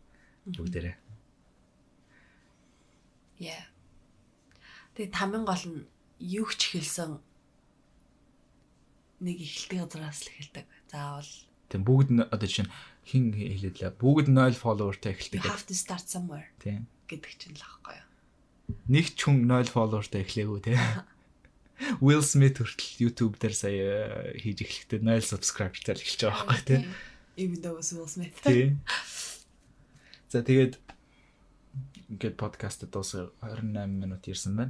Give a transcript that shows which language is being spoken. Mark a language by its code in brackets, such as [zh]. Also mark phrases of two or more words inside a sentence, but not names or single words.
[mn] Бүгдээрээ. Тэгээд тамийн гол нь юу ч хэлсэн нэг эхэлдэг газраас л эхэлдэг. Заавал тийм бүгд одоо чинь хин хэлээлээ. Бүгд 0 followerтай эхэлдэг. [en] You have to start somewhere. [mn] Тийм. Гэдэг чинь л аахгүй юу. Нэг ч хүн 0 followerтай эхлэегүй те. Will Smith хүртэл YouTube дээр сая хийж эхлэхдээ 0 subscriberтай л эхэлж байгаа байхгүй те. [en] Even though Will Smith. [mn] Тийм. За тэгээд ингээд подкаст дуусах 28 минут ирсэн байна.